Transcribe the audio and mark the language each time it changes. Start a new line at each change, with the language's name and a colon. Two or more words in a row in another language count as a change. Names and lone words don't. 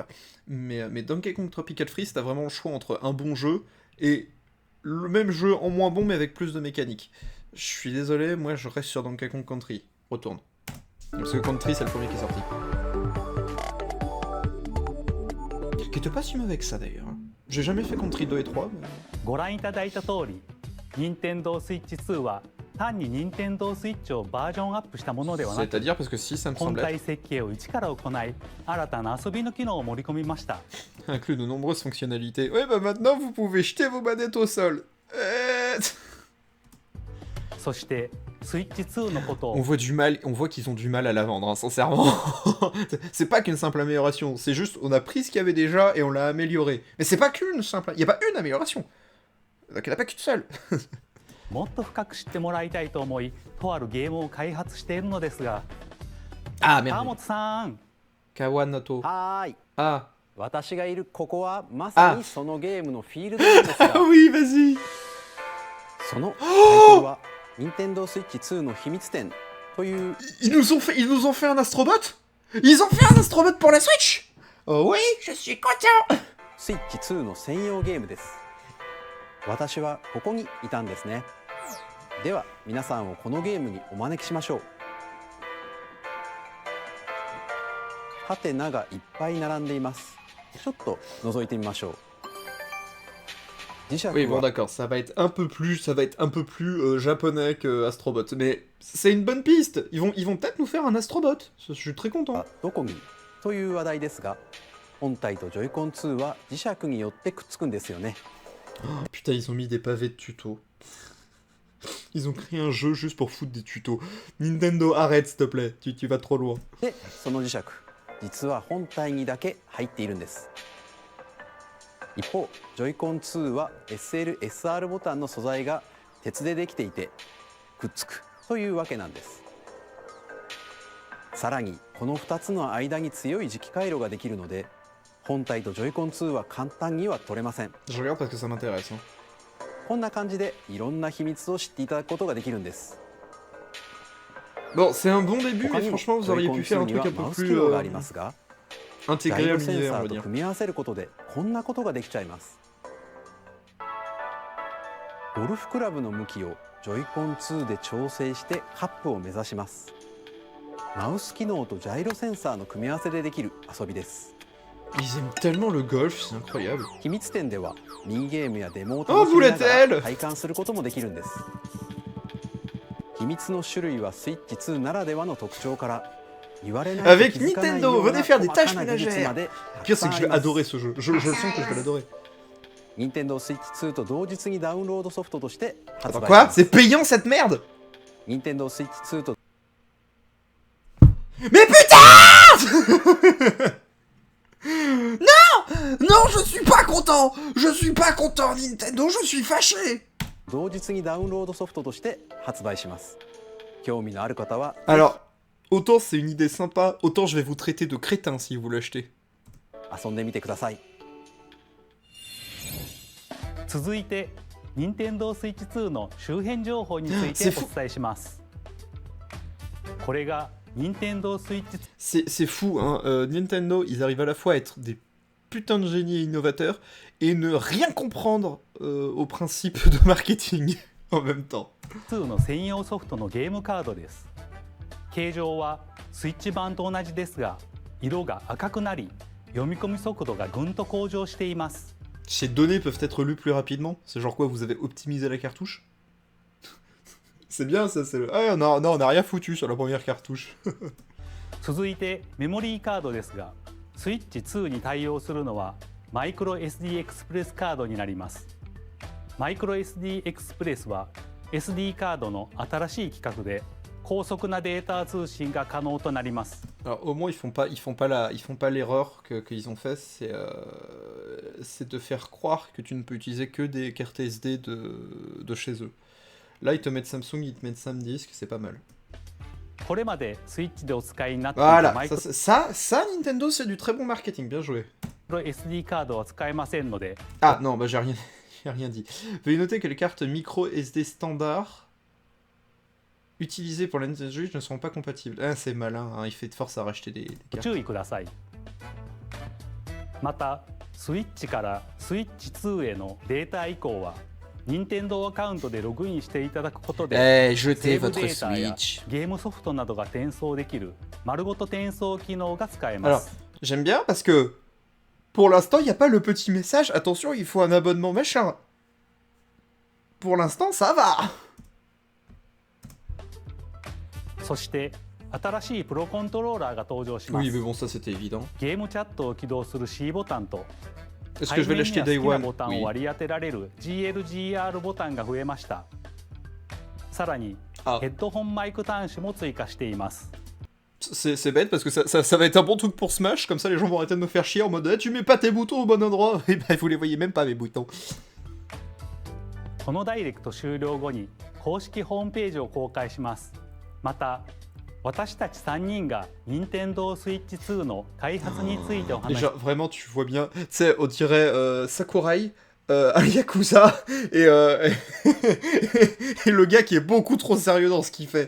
French: Mais Donkey Kong Tropical Freeze, t'as vraiment le choix entre un bon jeu et le même jeu en moins bon, mais avec plus de mécanique. Je suis désolé, moi je reste sur Donkey Kong Country. Retourne. Parce que Country, c'est le premier qui est sorti. Qui était pas si mauvais que ça d'ailleurs. J'ai jamais fait Country 2 et 3, mais...
Japanese: ご覧いただいた通り、Nintendo Switch 2は単に Nintendo Switch をバージョンアップしたものではなく、
French: C'est-à-dire parce que si ça me
Japanese: 本
French: semble
Japanese: 体
French: être
Japanese: 設計を一から行い、新たな遊びの機能を盛り込みました。
French: inclut de nombreuses fonctionnalités. Ouais, bah maintenant vous pouvez jeter vos manettes au sol.
Japanese: そして Switch 2のことを
French: On voit qu'ils ont du mal à la vendre, hein, sincèrement. C'est pas qu'une simple amélioration, c'est juste on a pris ce qu'il y avait déjà et on l'a amélioré. Mais c'est pas qu'une simple... Il y a pas une amélioration. Donc il n'y en a pas qu'une seule.
Japanese: もっと深く知ってもらいたいと思い、とあるゲームを開発しているのですが、 Ah 川
French: merde.
Japanese: 本さん、 Kawanoto. はーい Ah. 私がいるここはまさにそのゲームのフィールドなんですが
French: Ah oui, vas-y.
Japanese: そのタイトルは Nintendo Switch 2の秘密展という
French: Ils nous ont fait un Astrobot? Ils ont fait un Astrobot pour la Switch? Oh oui, je suis content.
Japanese: Switch 2の専用ゲームです。私はここにいたんですね。では皆さんをこのゲームにお招きしましょう。ハテナがいっぱい並んでいます。ちょっと覗いてみましょう。
French: Oui, bon, d'accord, ça va être un peu plus japonais que Astrobot, mais c'est une bonne piste. Ils vont peut-être nous faire un Astrobot. Je suis très content.
Japanese: どこにという話題ですが、本体とジョイコン2は磁石によってくっつくんですよね。
French: Oh, putain, ils ont mis des pavés de tutos. Ils ont créé un jeu juste pour foutre des tutos. Nintendo, arrête s'il te plaît, tu vas trop loin.
Japanese: で、その磁石、実は本体にだけ入っているんです。一方、ジョイコン2は SL、SR ボタンの素材が鉄でできていてくっつくというわけなんです。さらにこの2つの間に強い磁気回路ができるので、本体とジョイコン2は簡単には取れません。
French: Je regarde parce que ça m'intéresse. Hein.
Japanese: こんな感じでいろんな秘密を知っていただくことができるんです。
French: Bon, c'est un bon début, mais
Japanese: 他にも
French: franchement, vous
Japanese: ジョイ
French: auriez
Japanese: コン
French: pu faire
Japanese: 2
French: un
Japanese: に
French: truc
Japanese: は
French: un peu
Japanese: マウス
French: plus
Japanese: 機能がありますが、
French: intégré
Japanese: ガイ
French: à
Japanese: ドセン
French: l'univers,
Japanese: サ
French: on
Japanese: ー
French: va
Japanese: と
French: dire.
Japanese: 組み合わせることでこんなことができちゃいます。ゴルフクラブの向きをジョイコン2で調整してカップを目指します。マウス機能とジャイロセンサーの組み合わせでできる遊びです。
French: Ils aiment tellement le golf, c'est incroyable.
Japanese: 秘密展ではミニゲームやデモを Oh, 楽しみなが
French: Bouletel
Japanese: ら体感することもできるんです。秘密の種類はスイッチ2ならではの特徴から言われないと
French: Avec
Japanese: 気づかないよ
French: Nintendo,
Japanese: うな
French: venez faire des
Japanese: 細
French: tâches
Japanese: かな技術ま
French: ménagères.
Japanese: で
French: Le
Japanese: たく
French: pire,
Japanese: さ
French: c'est
Japanese: ん
French: que
Japanese: あ
French: je
Japanese: り
French: vais
Japanese: ます。
French: adorer ce jeu. Je le sens que je vais l'adorer.
Japanese: Nintendo Switch 2と同日にダウンロードソフトとして発
French: Attends,
Japanese: 売し
French: quoi?
Japanese: ます。
French: C'est payant cette merde?
Japanese: Nintendo Switch 2と
French: Mais putain! Non! Non, je suis pas content! Je suis pas content, Nintendo, je suis fâché!
Japanese: 同日にダウンロードソフトとして発売します。興味のある方は
French: Alors, autant c'est une idée sympa, autant je vais vous traiter de crétin si vous l'achetez.
Japanese: 遊んでみてください。続いて Nintendo Switch 2の周辺情報についてお伝えします。これが Nintendo Switch
French: C'est fou, hein. Nintendo, ils arrivent à la fois à être des putains de génies innovateurs et ne rien comprendre au principe de marketing en même temps.
Japanese: 2 の専用ソフトのゲームカードです。形状はスイッチ版と同じですが、色が赤くなり、読み込み速度がぐんと向上しています。
French: Ces données peuvent être lues plus rapidement. C'est genre quoi, vous avez optimisé la cartouche? C'est bien ça, c'est le... Ah non, on a rien foutu sur la première cartouche.
Japanese: 続いてメモリーカードですが、スイッチ2に対応するのはマイクロ SD エクスプレスカードになります。マイクロ SD エクスプレスは SD カードの新しい規格で高速なデータ通信が可能となります。
French: Alors au moins ils font pas l'erreur qu'ils ont fait, c'est de faire croire que tu ne peux utiliser que des cartes SD de chez eux. Là ils te mettent Samsung, ils te mettent SanDisk, c'est pas mal.
Japanese: これまでスイッチでお使いになっていた
French: Voilà,
Japanese: マイクロ
French: ça Nintendo c'est du très bon marketing, bien joué.
Japanese: SD カードは使えませんので、
French: Ah non, bah j'ai rien dit. Veuillez noter que les cartes micro SD standard utilisées pour la Nintendo Switch ne seront pas compatibles. Ah c'est malin, hein, il fait de force à racheter des
Japanese: ご
French: cartes.
Japanese: 注意ください。またスイッチからスイッチ2へのデータ移行は任天堂アカウントでログインしていただくことで、 Eh, セ
French: jetez
Japanese: ーブ
French: votre
Japanese: データや
French: Switch.
Japanese: ゲームソフトなどが転送できる丸ごと転送機能が使えま
French: Alors,
Japanese: す。
French: j'aime bien parce que pour l'instant, il n'y a pas le petit message. Attention, il faut un abonnement machin. Pour l'instant, ça va.
Japanese: そして新しいプロコントローラーが登場します。
French: Oui, mais bon, ça c'était évident.
Japanese: ゲームチャットを起動する C ボタンと
French: Est-ce que je vais l'acheter
Japanese: 背
French: Day
Japanese: 面には好きな
French: One?
Japanese: ボタンを
French: Oui.
Japanese: 割り当てられる GLGR ボタンが増えました。さらにあヘッドホンマイク端子も追加しています。
French: C'est bête parce que ça va être un bon truc pour Smash, comme ça les gens vont arrêter de me faire chier en mode tu mets pas tes boutons au bon endroit. Et bah vous les voyez même pas mes boutons.
Japanese: このダイレクト終了後に公式ホームページを公開します。また私たち3人が Nintendo Switch 2の開発についてお
French: Et
Japanese: 話し
French: genre vraiment tu vois bien, tu sais on dirait Sakurai, un Yakuza et le gars qui est beaucoup trop sérieux dans ce qu'il fait.